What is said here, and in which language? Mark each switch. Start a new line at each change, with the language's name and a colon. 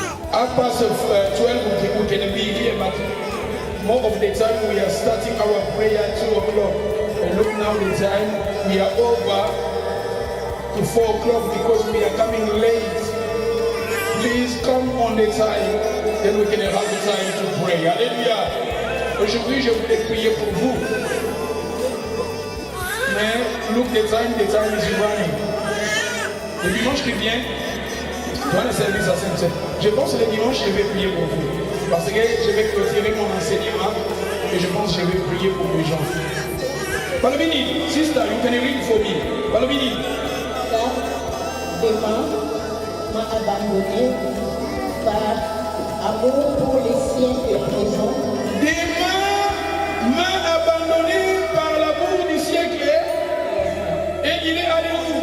English: Past 12 we can be here, but more of the time we are starting our prayer at 2 o'clock. And look now the time, we are over to 4 o'clock because we are coming late. Please come on the time, then we can have the time to pray.
French: Alléluia. Aujourd'hui, je voulais prier pour vous. Mais
English: look the time is running.
French: Le dimanche qui vient, dans le service à Saint-Seine, je pense que le dimanche, je vais prier pour vous. Parce que je vais clôturer mon enseignement et je pense que je vais prier pour les gens.
English: Balobini, sister, you can read for me. Balobini.
French: Demain m'a abandonné par amour pour les siens et présents. Demain m'a abandonné par l'amour du siècle et il est allé où?